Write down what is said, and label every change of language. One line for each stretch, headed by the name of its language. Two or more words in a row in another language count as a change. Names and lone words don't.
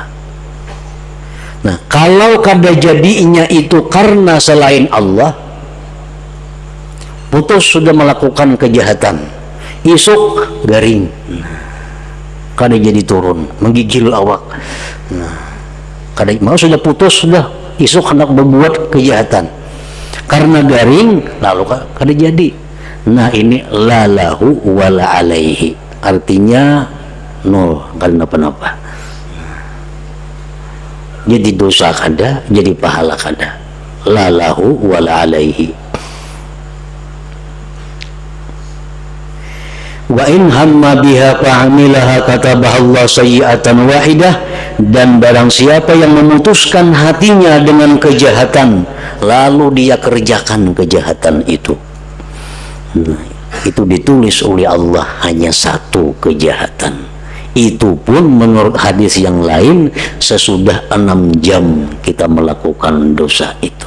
Banjar: Nah, kalau kada jadinya itu karena selain Allah, putus sudah melakukan kejahatan, isuk garing, kada jadi turun, menggigil awak. Nah, kada mau sudah putus, sudah isuk hendak berbuat kejahatan karena garing, lalu kada jadi.
Arabic: Nah ini لا له ولا عليه,
Banjar: artinya nol, kada napa-napa. Jadi dosa kada, jadi pahala kada.
Arabic: لا له ولا عليه. وإن هم بها فعملها كتبها الله سيئة واحدة.
Banjar: Dan barang siapa yang memutuskan hatinya dengan kejahatan, lalu dia kerjakan kejahatan itu, nah, itu ditulis oleh Allah hanya 1 kejahatan. Itu pun menurut hadis yang lain sesudah 6 jam kita melakukan dosa itu.